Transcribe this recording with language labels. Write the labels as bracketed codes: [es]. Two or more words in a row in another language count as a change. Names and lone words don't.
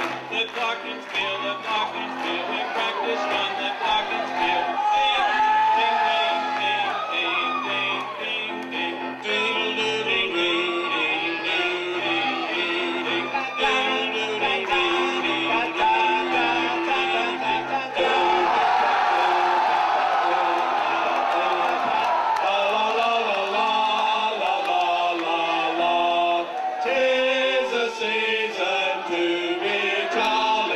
[en] The glockenspiel, we practiced on the glockenspiel. Ding, ding, ding, ding, ding, ding, ding, ding, doodle-doo-doo, ding, doo-doo-doo, ding, doo-doo-doo-doo, Tis a season to be jolly.